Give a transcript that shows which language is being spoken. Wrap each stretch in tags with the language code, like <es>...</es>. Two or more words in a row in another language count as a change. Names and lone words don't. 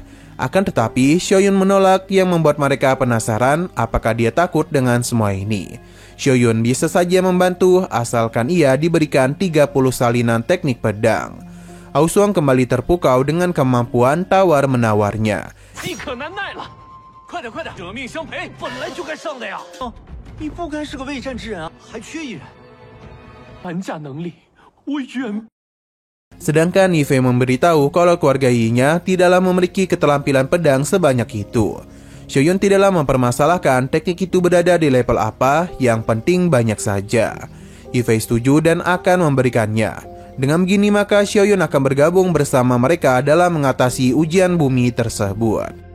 <id>Akan tetapi Xiaoyun menolak yang membuat mereka penasaran apakah dia takut dengan semua ini. Xiaoyun bisa saja membantu asalkan ia diberikan 30 salinan teknik pedang. Aosuang kembali terpukau dengan kemampuan tawar-menawarnya.</id> <zh>你可难耐了，快点快点，舍命相陪，本来就该上的呀！你不该是个未战之人啊，还缺一人。玩家能力，我远。</zh> <id>Sedangkan Ye Fei memberitahu kalau keluarga Yi-nya tidaklah memiliki keterampilan pedang sebanyak itu. Xiaoyun tidaklah mempermasalahkan teknik itu berada di level apa, yang penting banyak saja. Ye Fei setuju dan akan memberikannya. Dengan begini maka Xiaoyun akan bergabung bersama mereka dalam mengatasi ujian bumi tersebut.</id>